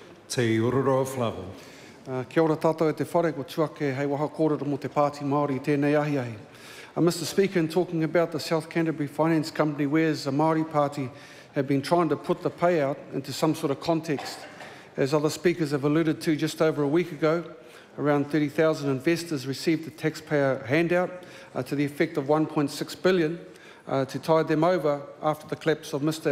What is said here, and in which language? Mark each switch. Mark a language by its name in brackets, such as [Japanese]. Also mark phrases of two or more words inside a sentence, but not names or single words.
[Māori] Te ururo Flavell. Kia ora tātou e te whare ko tuake hei waha kōrero mo te Pāti Māori i tēnei ahi ahi. [English] Mr. Speaker, in talking about the South Canterbury Finance Company, whereas the Māori Party have been trying to put the payout into some sort of context, as other speakers have alluded to just over a week ago, around 30,000 investors received a taxpayer handout to the effect of $1.6 billion to tide them over after the collapse of Mr.